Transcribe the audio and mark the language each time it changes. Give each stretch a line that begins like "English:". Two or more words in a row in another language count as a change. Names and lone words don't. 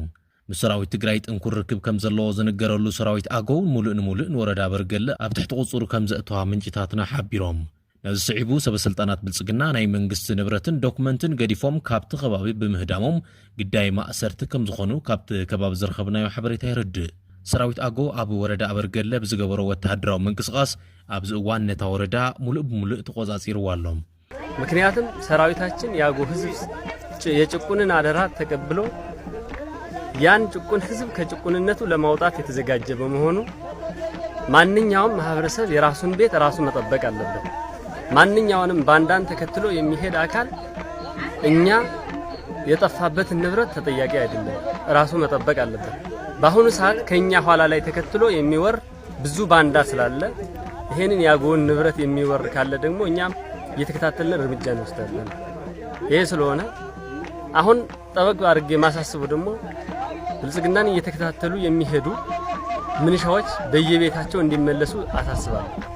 Tigrinya: ምስራዊት ትግራይ ጥንኩር ርክብ ከም ዘለዎ ዝነገረሉ ሰራዊት አገው ሙሉእ ወረዳ በርገሌ ኣብ ትሕቲ ቁጽሩ ከም ዘእተዋ ምንጭታትና ሓቢሮም ነዚ ስዒቡ ሰበስልጣናት ብልጽግና ናይ መንግስት ንብረትን ዶክመንትን ገዲፎም ካብቲ ከባቢ ብምህዳሞም ግዳይ ማእሰርቲ ከም ዝኾኑ ካብቲ ከባቢ ዝረኸብናዮ ሓበሬታ ይርድእ ሰራዊት አገው ኣብ ወረዳ በርገሌ ብዝገበሮ ወተሃደራዊ መንቅስቃስ ኣብዚ እዋን ነታ ወረዳ ሙሉእ ተቆጻጺርዋሎም
Amharic: ምክንያቱም ሰራዊታችን ያጎ ህዝብ የጭቁንን አደራ ተቀብሎ ያን ጭቁን ህዝብ ከጭቁንነቱ ለማውጣት የተዘጋጀ በመሆኑ ማንኛውም ማህበረሰብ የራሱን ቤት ራሱ መጠበቅ አለበት ማንኛውንም ባንዳን ተከትሎ የሚሄድ አካል እኛ የጠፋበት ንብረት ተጠያቂ አይደለም ራሱ መጠበቅ አለበት ባሁኑ ሰዓት ከኛ ኋላ ላይ ተከትሎ የሚወር ብዙ ባንዳ ስላለ ይሄንን ያጎን ንብረት የሚወር ካለ ደግሞ እኛም እየተከታተልን እርምጃ እንወስዳለን ይሄ ስለሆነ አሁን ጠበቅ አድርጌ ማሳስቡ ደግሞ ብልጽግናን እየተከታተሉ የሚሄዱ ምንሻዎች በየቤታቸው እንዲመለሱ አሳስባለሁ